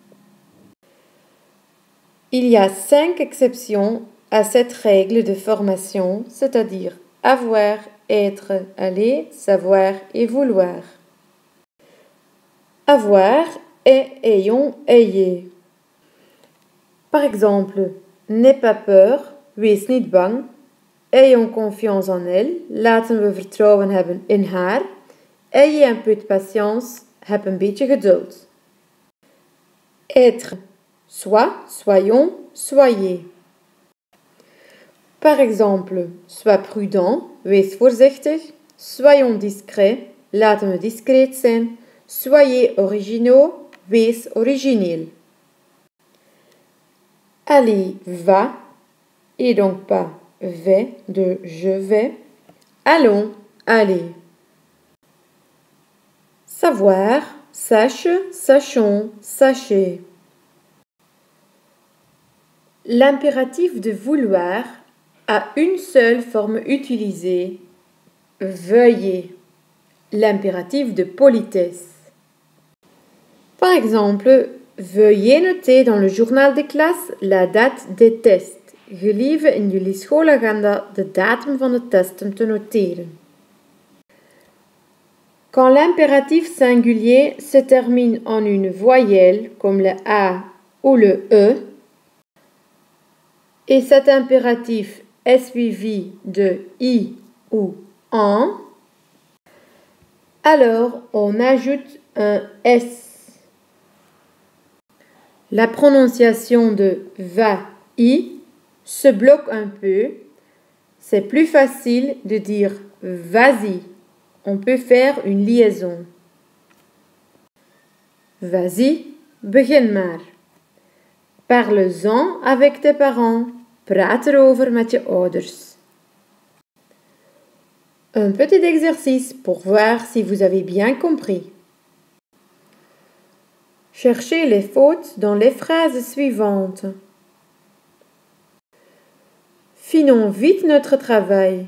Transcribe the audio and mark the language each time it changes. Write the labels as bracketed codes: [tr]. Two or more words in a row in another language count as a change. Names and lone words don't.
[fr] Il y a 5 exceptions à cette règle de formation, c'est-à-dire avoir, être, aller, savoir et vouloir. Avoir est ayons, ayez. Par exemple, n'aie pas peur, [nl] wees niet bang. [fr] Ayons confiance en elle, [nl] laten we vertrouwen hebben in haar. [fr] Ayez un peu de patience, [nl] heb een beetje geduld. [fr] Être, sois, soyons, soyez. Par exemple, sois prudent, [nl] wees voorzichtig. [fr] Soyons discrets, [nl] laten we discreet zijn. [fr] Soyez originaux, [nl] wees origineel. [fr] Aller va, et donc pas vais de je vais. Allons, allez. Savoir, sache, sachons, sachez. L'impératif de vouloir a une seule forme utilisée, veuillez. L'impératif de politesse. Par exemple, veuillez noter dans le journal de classe la date des tests. [nl] Gelieve in jullie schoolagenda de datum van de testen te noteren. [fr] Quand l'impératif singulier se termine en une voyelle, comme le A ou le E, et cet impératif est suivi de I ou en, alors on ajoute un S. La prononciation de va-i se bloque un peu. C'est plus facile de dire vas-y. On peut faire une liaison. Vas-y, [nl] begin maar. [fr] Parle-en avec tes parents. [nl] Praat erover met je ouders. [fr] Un petit exercice pour voir si vous avez bien compris. Cherchez les fautes dans les phrases suivantes. Finons vite notre travail.